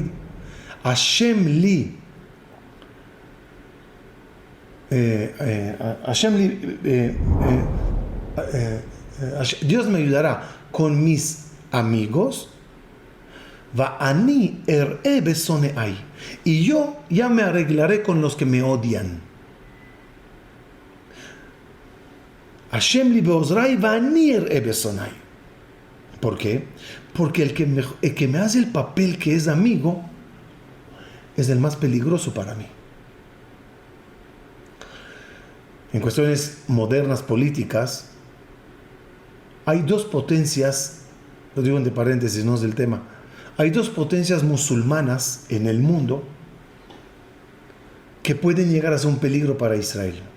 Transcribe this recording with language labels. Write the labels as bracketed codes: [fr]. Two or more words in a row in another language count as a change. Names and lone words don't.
[he] ה' לי, [es] Dios me ayudará con mis amigos. [he] ואני אראה בשונאי, [es] y yo ya me arreglaré con los que me odian. [he] ה' לי בעוזרי ואני אראה בשונאי. [es] ¿Por qué? Porque el que me hace el papel que es amigo es el más peligroso para mí. En cuestiones modernas políticas, hay dos potencias, lo digo entre paréntesis, no es del tema, hay dos potencias musulmanas en el mundo que pueden llegar a ser un peligro para Israel.